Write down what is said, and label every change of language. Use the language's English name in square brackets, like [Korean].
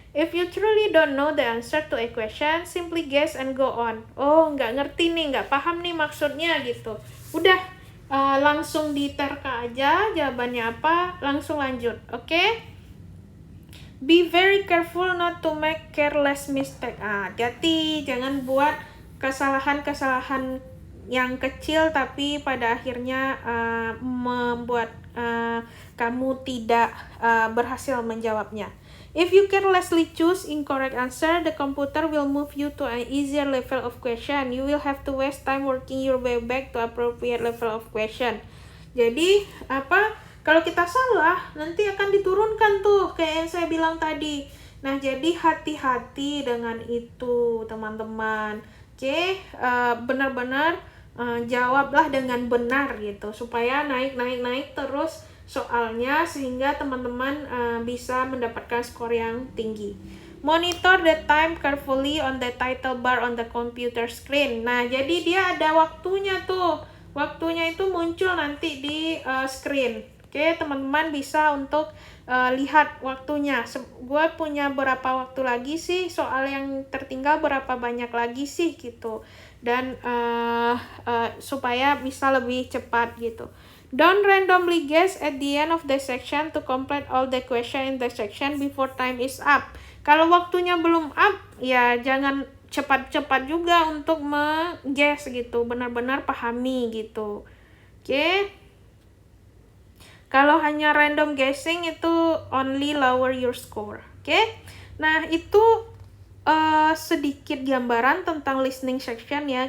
[English] If you truly don't know the answer to a question, simply guess and go on. [Indonesian] Oh, nggak ngerti nih, nggak paham nih maksudnya gitu. Udah, langsung diterka aja jawabannya apa, langsung lanjut. Oke? [English] Be very careful not to make careless mistake. [Indonesian] Hati-hati, jangan buat kesalahan-kesalahan yang kecil tapi pada akhirnya membuat kamu tidak berhasil menjawabnya. [English] If you carelessly choose incorrect answer, the computer will move you to an easier level of question. You will have to waste time working your way back to appropriate level of question. [Indonesian] Jadi, kalau kita salah, nanti akan diturunkan tuh, kayak yang saya bilang tadi. Nah, jadi hati-hati dengan itu, teman-teman. Oke, benar-benar jawablah dengan benar gitu, supaya naik terus soalnya, sehingga teman-teman bisa mendapatkan skor yang tinggi. [English] Monitor the time carefully on the title bar on the computer screen. [Indonesian] Nah, jadi dia ada waktunya tuh. Waktunya itu muncul nanti di screen. Oke, teman-teman bisa untuk lihat waktunya. Gue punya berapa waktu lagi sih, soal yang tertinggal berapa banyak lagi sih gitu. Dan supaya bisa lebih cepat gitu. [English] Don't randomly guess at the end of the section to complete all the question in the section before time is up. [Indonesian] Kalau waktunya belum up, ya jangan cepat-cepat juga untuk meng-guess gitu. Benar-benar pahami gitu. Oke. Kalau hanya random guessing itu [English] only lower your score. [Indonesian] Oke. Nah, itu sedikit gambaran tentang listening section ya.